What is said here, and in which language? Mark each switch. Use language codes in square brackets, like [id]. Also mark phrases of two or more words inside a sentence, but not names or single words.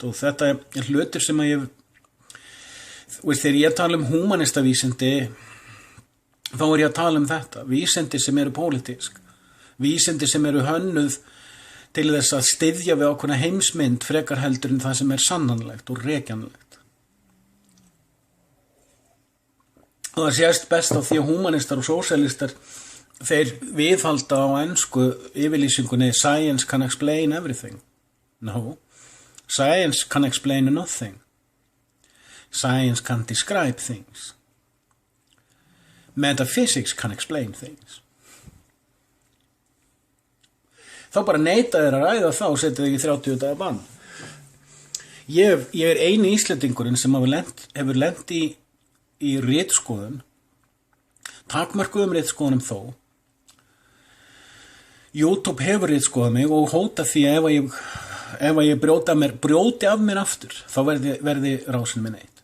[is] Og þetta er hlutir sem að þegar ég tala húmanistavísindi, þá er ég að tala þetta, vísindi sem eru pólitísk, vísindi sem eru hönnuð til þess að styðja við ákveðna heimsmynd frekar heldur en það sem er sannanlegt og rekjanlegt. Og það sést best á því að húmanistar og sósíalistar, þeir viðhalda á ensku yfirlýsingunni [en] science can explain everything. No, science can explain nothing. Science can describe things. Metaphysics can explain things. [is] Þá bara neita þeir að ræða þá og setja þig í 30 daga bann. Ég er eini Íslendingurinn sem hefur lent í ritskoðun, takmörkuðum ritskoðunum þó. YouTube hefur ritskoðað mig og hóta því að ef ég brjóti af mér aftur, þá verði rásin minn eitt.